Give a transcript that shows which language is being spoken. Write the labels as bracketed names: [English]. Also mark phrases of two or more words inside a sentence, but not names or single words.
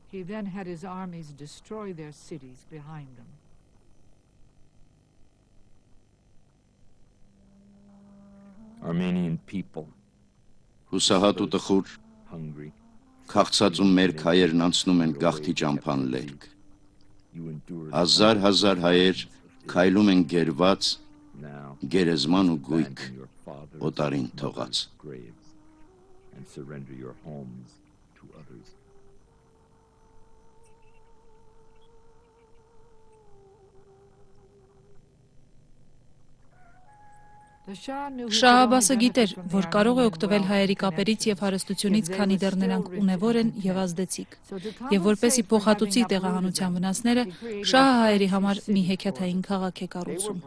[English] Armenian people, [Armenian] Հուսահատ ու տխուր, [English] hungry, [Armenian] քաղցած ու մերկ հայերն անցնում են գաղթի ճամփան լերկ։ [English] you endured [Armenian] Հազար հայեր քայլում են գերված, [English] now [Armenian] գերեզման ու գույք, [English] abandon your fathers' [Armenian] օտարին [English] and [Armenian] թողած։ [English] mothers' graves and surrender your homes to others. [Armenian] Շահ Աբասը գիտեր, որ կարող է օգտվել հայերի կապերից եւ հարստությունից, քանի դեռ նրանք ունևոր են եւ ազդեցիկ։ Եվ որպեսի փոխհատուցի տեղահանության վնասները, Շահը հայերի համար մի հեքիաթային քաղաք է կառուցում։